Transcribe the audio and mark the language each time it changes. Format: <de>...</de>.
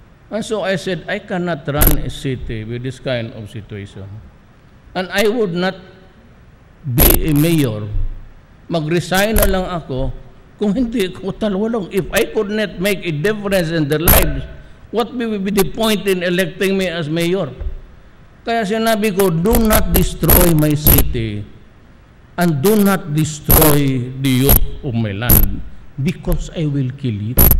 <en>And so I said, I cannot run a city with this kind of situation. And I would not be a mayor.</en> <tl>Mag-resign na lang ako kung hindi ko talwalong.</tl> <en>If I could not make a difference in their lives, what will be the point in electing me as mayor?</en> <tl>Kaya sinabi ko,</tl> <en>do not destroy my city and do not destroy the youth of my land because I will kill you.</en>